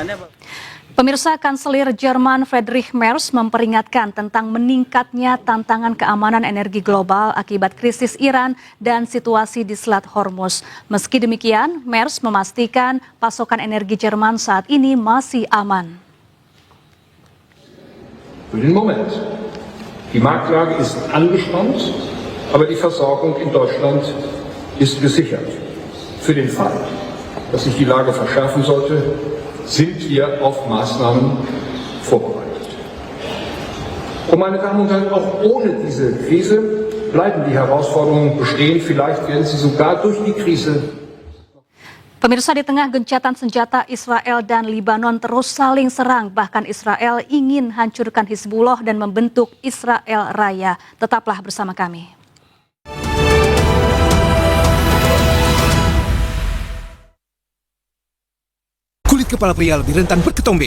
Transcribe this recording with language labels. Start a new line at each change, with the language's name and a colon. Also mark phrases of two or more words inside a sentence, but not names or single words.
Indonesian: Pemirsa, Kanselir Jerman Friedrich Merz memperingatkan tentang meningkatnya tantangan keamanan energi global akibat krisis Iran dan situasi di Selat Hormuz. Meski demikian, Merz memastikan pasokan energi Jerman saat ini masih aman.
German: Für den Moment. Die Marktlage ist angespannt, aber die Versorgung in Deutschland ist gesichert. Für den Fall, dass sich die Lage verschärfen sollte, sind wir auf Maßnahmen vorbereitet. Und meine Damen und Herren, auch ohne diese Krise bleiben die Herausforderungen bestehen. Vielleicht werden sie sogar durch die Krise.
Indonesian: Pemirsa, di tengah gencatan senjata Israel dan Libanon terus saling serang, bahkan Israel ingin hancurkan Hizbullah dan membentuk Israel Raya. Tetaplah bersama kami. Kulit kepala pria lebih rentan berketombe.